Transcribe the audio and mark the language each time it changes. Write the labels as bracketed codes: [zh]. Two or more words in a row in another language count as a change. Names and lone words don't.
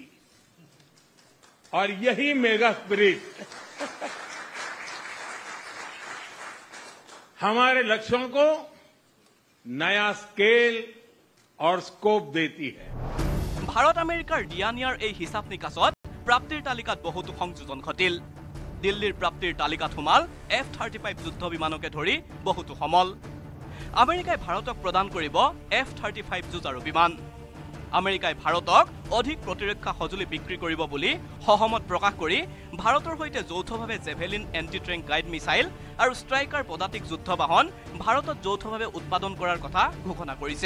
[hi] और यही [en] mega spirit [hi] हमारे लक्ष्यों को नया स्केल और स्कोप देती है। [as] ভাৰত আমেৰিকাৰ দিয়া নিয়াৰ এই হিচাপ নিকাচত প্ৰাপ্তিৰ তালিকাত বহুতো সংযোজন ঘটিল। দিল্লীৰ প্ৰাপ্তিৰ তালিকাত সোমাল F-35 যুদ্ধ বিমানকে ধৰি বহুতো সমল। আমেৰিকাই ভাৰতক প্ৰদান কৰিব F-35 যুঁজাৰু বিমান। আমেৰিকাই ভাৰতক অধিক প্ৰতিৰক্ষা সঁজুলি বিক্ৰী কৰিব বুলি সহমত প্ৰকাশ কৰি ভাৰতৰ সৈতে যৌথভাৱে জেভেলিন [en] anti tank guided missile [as] আৰু ষ্ট্ৰাইকাৰ পদাতিক যুদ্ধ বাহন ভাৰতত যৌথভাৱে উৎপাদন কৰাৰ কথা ঘোষণা কৰিছে।